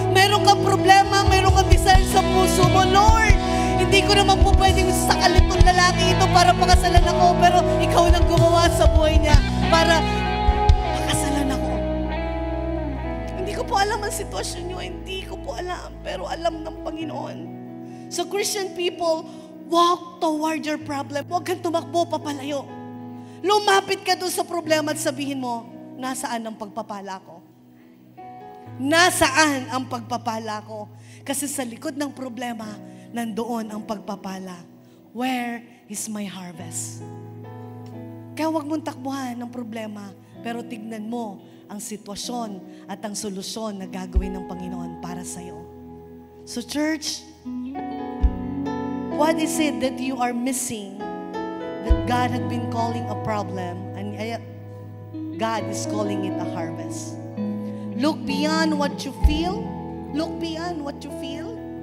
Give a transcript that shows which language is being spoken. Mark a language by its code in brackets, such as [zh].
[tl] Meron kang problema, meron kang desire sa puso mo, Lord, hindi ko naman po pwedeng sakalit ng lalaki ito para pakasalan ako, pero ikaw nang gumawa sa buhay niya para pakasalan ako. Hindi ko po alam ang sitwasyon niyo, hindi ko po alam, pero alam ng Panginoon. [en] So Christian people, walk toward your problem. [tl] Huwag kang tumakbo papalayo. Lumapit ka doon sa problema at sabihin mo, nasaan ang pagpapala ko? Nasaan ang pagpapala ko? Kasi sa likod ng problema, nandoon ang pagpapala. [en] Where is my harvest? [tl] Kaya huwag mong takbuhan ng problema, pero tignan mo ang sitwasyon at ang solusyon na gagawin ng Panginoon para sa'yo. [en] So church, what is it that you are missing that God had been calling a problem and God is calling it a harvest? Look beyond what you feel. Look beyond what you feel.